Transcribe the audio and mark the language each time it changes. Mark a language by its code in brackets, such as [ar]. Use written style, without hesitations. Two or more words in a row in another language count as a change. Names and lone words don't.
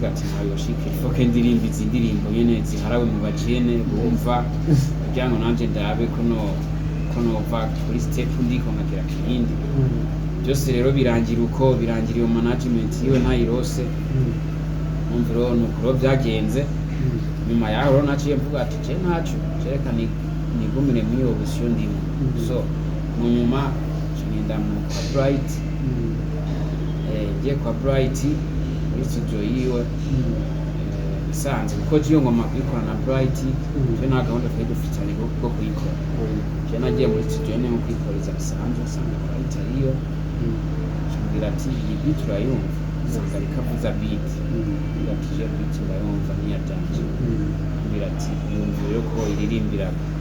[rn] ati nawe yoshike foke ndirimbo izi ndirimbo nyene ziharawe mu bajene bumva kugira ngo nanje ndabe ko nova kuri step ndiko nkagira kirindi byose rero birangira iyo management yiwe ntayirose numviro nuko byagenze nyuma yaho rero naciye mvuga ati je nacu cereka nigumire muri iyo option ndimo so mu nyuma ngenda mu kwa Bright ngiye kwa Bright muri studio yiwe bisanzwe kuko jiyo ngoma kuyikora na Bright je nta gahunda twari dufitanye bwo kuyikora je nagiye muri studio ne mu kwikoreza bisanzwe usanga Bright ariyo ngira ati iyi beat urayumva usanga rikavuza beat ngira ati je beat urayumva niya dance ngira ati yumviye ko iririmbira